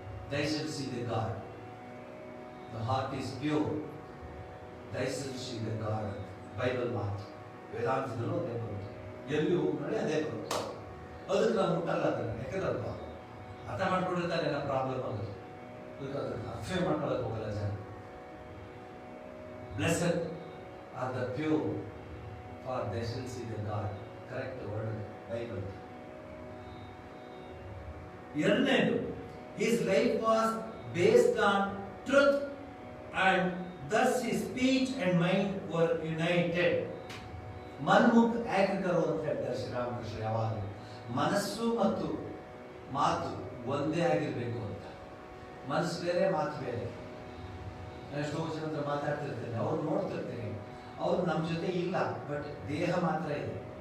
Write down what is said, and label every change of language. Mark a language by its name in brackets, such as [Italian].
[English] They shall see the God. The heart is pure. They shall see the God. [Kannada] Bible ಮಾತು. ವೇದಾಂತದಲ್ಲೂ ಅದೇ ಬರುತ್ತೆ, ಎಲ್ಲಿ ಹೋಗಿ ನೋಡಿ ಅದೇ ಬರುತ್ತೆ. ಅದಕ್ಕೆ ನಾವು ಮುಟ್ಟಲ್ಲ ಅದನ್ನ. ಯಾಕಂದ್ರೆ ಅರ್ಥ ಮಾಡ್ಕೊಂಡಿರ್ತಾರೆ ಏನೋ ಪ್ರಾಬ್ಲಮ್ ಆಗುತ್ತೆ. ಅದಕ್ಕೆ ಅಫೇ ಮಾಡ್ಕೊಳಕ್ ಹೋಗಲ್ಲ ಜನ. [English] Blessed are the pure, for they shall see the God. Correct word Bible. [Kannada] ಎರಡನೇದು, [English] his life was based on truth and thus his speech and mind were united. [Kannada] ಮನ್ಮುಖ್ ಏಕಕರು ಅಂತ ಹೇಳ್ತಾರೆ ಶ್ರೀರಾಮಕೃಷ್ಣ ಯಾವಾಗಲೂ. ಮನಸ್ಸು ಮತ್ತು ಮಾತು ಒಂದೇ ಆಗಿರ್ಬೇಕು ಅಂತ. ಮನಸ್ಸು ಬೇರೆ, ಮಾತು ಬೇರೆ. ನಾನು ಎಷ್ಟೋ ಜನ ಹತ್ರ ಮಾತಾಡ್ತಿರ್ತೇನೆ, ಅವ್ರು ನೋಡ್ತಿರ್ತೇನೆ, ಅವ್ರು ನಮ್ಮ ಜೊತೆ ಇಲ್ಲ, ಬಟ್ ದೇಹ ಮಾತ್ರ ಇದೆ.